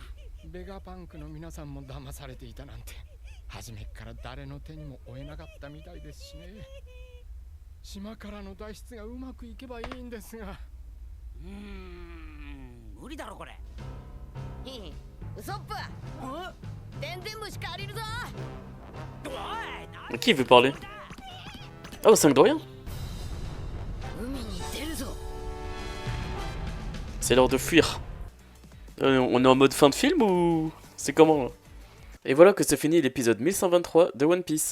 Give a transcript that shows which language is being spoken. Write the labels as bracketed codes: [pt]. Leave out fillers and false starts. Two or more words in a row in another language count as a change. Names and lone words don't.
[ja] ベガパンクの皆さんも騙されていたなんて初めっから誰の手にも負えなかったみたいですしね。島からの脱出がうまくいけばいいんですが。無理だろこれ。ウソップ、電電虫借りるぞ。 [fr] Qui veut parler? Ah, au 5 de rien. C'est l'heure de fuir. On est en mode fin de film ou c'est comment là? Et voilà que c'est fini l'épisode 1123 de One Piece.